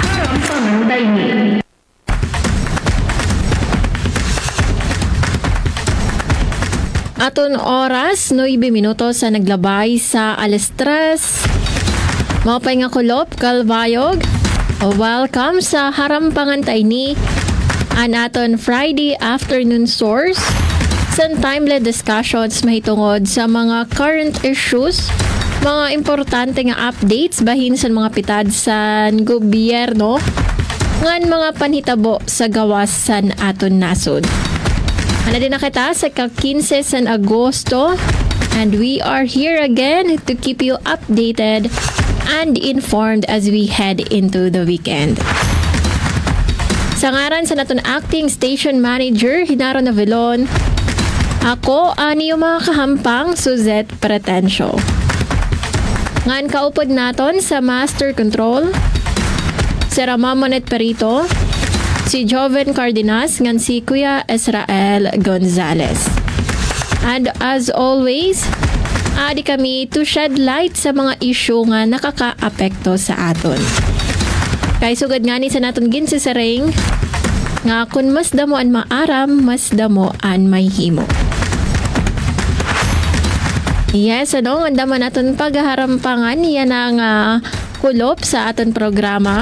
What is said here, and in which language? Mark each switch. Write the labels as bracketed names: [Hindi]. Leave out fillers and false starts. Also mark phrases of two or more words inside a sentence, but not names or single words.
[Waray] Aton oras, 9 minutos sa naglabay sa alas 3. Mapay nga kulop, kalbayog. Welcome sa harampangan tayo ni. An aton [English] Friday afternoon source. [Waray] San [English] timely discussions [Waray] mahitungod sa mga [English] current issues, [Waray] mga importante nga updates bahin sa mga pitad sa gobyerno, ngan mga panhitabo sa gawas san aton nasod. Ano din na kita sa ka-15 san Agosto, [English] and we are here again to keep you updated and informed as we head into the weekend. [Waray] Sa ngaran sa naton acting station manager Hinaro Navilon, ako ani yung mga kahampang Suzette Pretencio. Ngan kaupod naton sa Master Control, si Ramamonet Perito, si Joven Cardenas, ngan si Kuya Israel Gonzalez. [English] And as always, [Waray] adi kami [English] to shed light [Waray] sa mga issue nga nakaka-apekto sa aton. Kay sugad nga ni sa naton ginsisaring, nga kun mas damo an maaram, mas damo an may himo. Yes, ang daman naton paghaharampangan yan ang kulop sa aton programa.